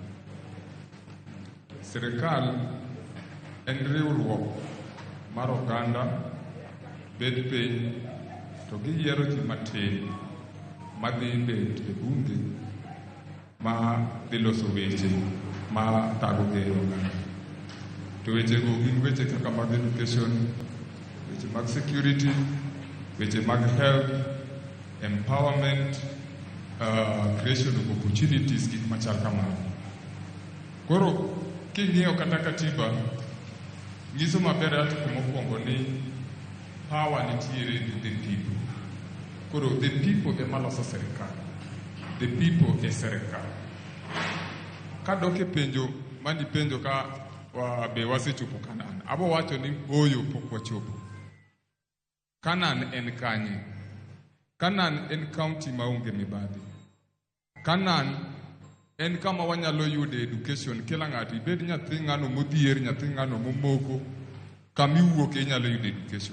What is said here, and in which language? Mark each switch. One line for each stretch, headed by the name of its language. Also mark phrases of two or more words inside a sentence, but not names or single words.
Luo (Kenya and Tanzania): Sirikal en riwruok mar oganda bed piny to giyiero ji matin madhi bet e bunge ma dhi loso weche ma thago gero oganda. To wechego gin weche kaka mag education, weche mag security, weche mag health, empowerment,
English: creation of opportunities,
Luo (Kenya and Tanzania): gik machal kamano. Koro king'iyo kata katiba nyiso maber ati mokwongo ni power nitiere
English: the people.
Luo (Kenya and Tanzania): Koro
English: the people
Luo (Kenya and Tanzania): ema loso sirikal.
English: The people
Luo (Kenya and Tanzania): e sirikal. Kadok e penjo mani penjo ka be wasechopo Kanan. Abo wacho ni oyo pok wachopo. Kanan en kanye? Kanan en county maonge mibadhi. Kanan en kama wanyalo yude education kila ng'ato, ibed nyathi ng'ano modhier, nyathi ng'ano momoko, kama iwuok inyalo yude education.